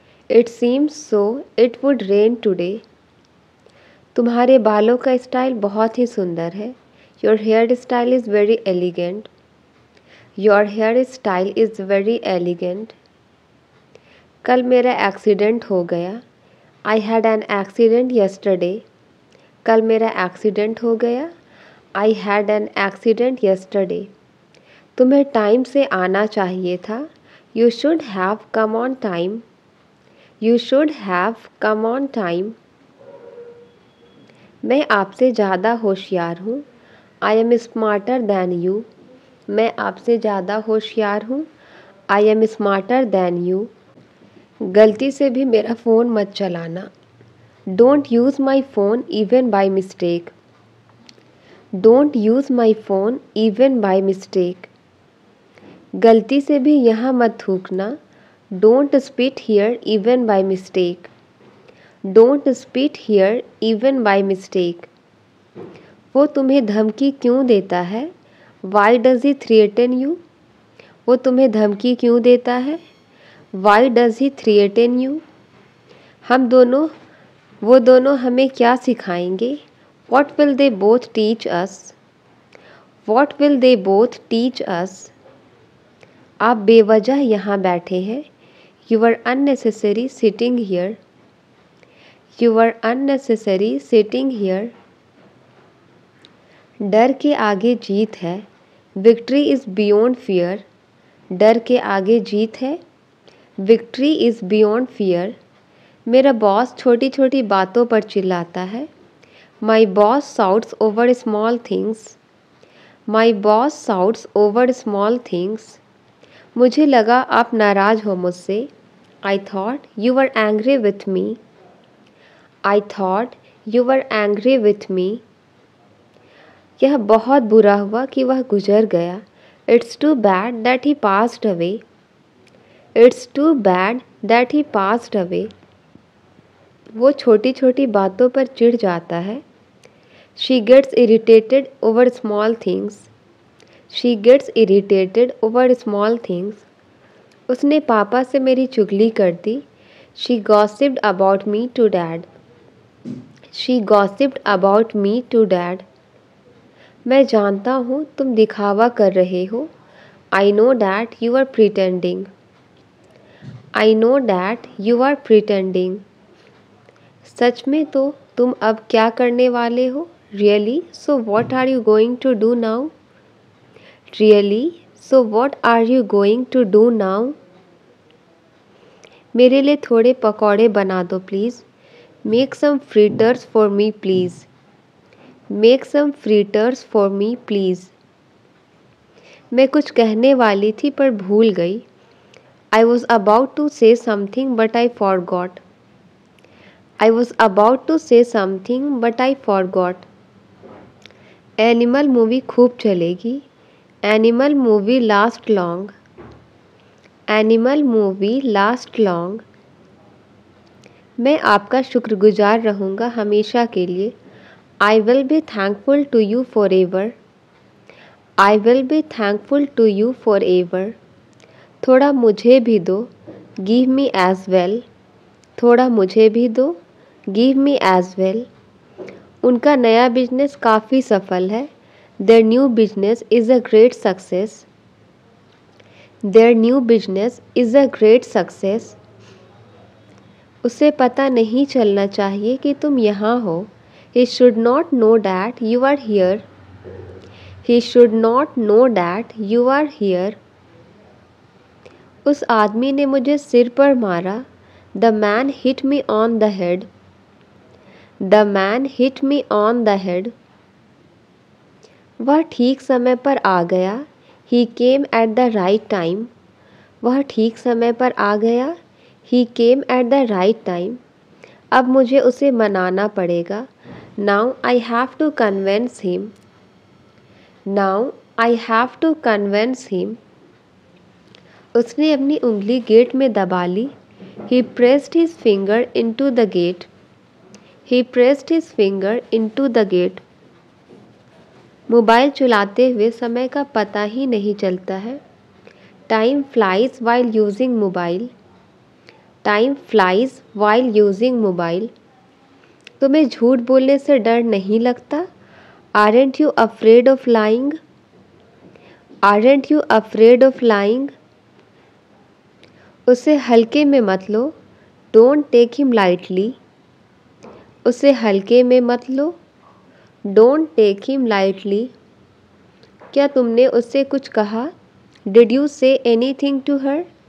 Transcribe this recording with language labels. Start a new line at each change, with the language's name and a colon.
English: It seems so it would rain today.
Hindi: तुम्हारे बालों का स्टाइल बहुत ही सुंदर है।
English: Your hair style is very elegant. Your hair style is very elegant.
Hindi: कल मेरा एक्सीडेंट हो गया।
English: I had an accident yesterday.
Hindi: कल मेरा एक्सीडेंट हो गया.
English: I had an accident yesterday.
Hindi: तुम्हें टाइम से आना चाहिए था.
English: You should have come on time. You should have come on time.
Hindi: मैं आपसे ज़्यादा होशियार हूँ.
English: I am smarter than you.
Hindi: मैं आपसे ज़्यादा होशियार हूँ.
English: I am smarter than you.
Hindi: गलती से भी मेरा फ़ोन मत चलाना.
English: Don't use my phone even by mistake. Don't use my phone even by mistake.
Hindi: गलती से भी यहाँ मत थूकना.
English: Don't spit here even by mistake. Don't spit here even by mistake.
Hindi: वो तुम्हें धमकी क्यों देता है?
English: Why does he threaten you?
Hindi: वो तुम्हें धमकी क्यों देता है?
English: Why does he threaten you?
Hindi: वो दोनों हमें क्या सिखाएंगे?
English: What will they both teach us? What will they both teach us?
Hindi: आप बेवजह यहाँ बैठे हैं.
English: You are unnecessary sitting here. You are unnecessary sitting here.
Hindi: डर के आगे जीत है.
English: Victory is beyond fear.
Hindi: डर के आगे जीत है.
English: Victory is beyond fear.
Hindi: मेरा बॉस छोटी छोटी बातों पर चिल्लाता है.
English: My boss shouts over small things. My boss shouts over small things.
Hindi: मुझे लगा आप नाराज़ हो मुझसे.
English: I thought you were angry with me. I thought you were angry with me.
Hindi: यह बहुत बुरा हुआ कि वह गुजर गया.
English: It's too bad that he passed away. It's too bad that he passed away.
Hindi: वो छोटी छोटी बातों पर चिढ़ जाता है.
English: She gets irritated over small things. She gets irritated over small things.
Hindi: उसने पापा से मेरी चुगली कर दी.
English: She gossiped about me to dad. She gossiped about me to dad.
Hindi: मैं जानता हूँ तुम दिखावा कर रहे हो.
English: I know that you are pretending. I know that you are pretending.
Hindi: सच में तो तुम अब क्या करने वाले हो?
English: Really? So what are you going to do now? Really? So what are you going to do now?
Hindi: मेरे लिए थोड़े पकौड़े बना दो please.
English: Make some fritters for me please. Make some fritters for me please.
Hindi: मैं कुछ कहने वाली थी पर भूल गई.
English: I was about to say something but I forgot. I was about to say something but I forgot.
Hindi: Animal movie खूब चलेगी.
English: Animal movie last long. Animal movie last long.
Hindi: मैं आपका शुक्रगुजार रहूँगा हमेशा के लिए.
English: I will be thankful to you forever. I will be thankful to you forever.
Hindi: थोड़ा मुझे भी दो.
English: Give me as well.
Hindi: थोड़ा मुझे भी दो.
English: Give me as well.
Hindi: उनका नया बिजनेस काफ़ी सफल है.
English: Their new business is a great success. Their new business is a great success.
Hindi: उसे पता नहीं चलना चाहिए कि तुम यहाँ हो.
English: He should not know that you are here. He should not know that you are here.
Hindi: उस आदमी ने मुझे सिर पर मारा.
English: The man hit me on the head. The man hit me on the head.
Hindi: वह ठीक समय पर आ गया.
English: He came at the right time.
Hindi: वह ठीक समय पर आ गया.
English: He came at the right time.
Hindi: अब मुझे उसे मनाना पड़ेगा.
English: Now I have to convince him. Now I have to convince him.
Hindi: उसने अपनी उंगली गेट में दबा ली.
English: He pressed his finger into the gate. He pressed his finger into the gate.
Hindi: Mobile चलाते हुए समय का पता ही नहीं चलता है.
English: Time flies while using mobile. Time flies while using mobile.
Hindi: तुम्हें झूठ बोलने से डर नहीं लगता?
English: Aren't you afraid of lying? Aren't you afraid of lying?
Hindi: उसे हल्के में मत लो.
English: Don't take him lightly.
Hindi: उसे हल्के में मत लो।
English: Don't take him lightly.
Hindi: क्या तुमने उससे कुछ कहा?
English: Did you say anything to her?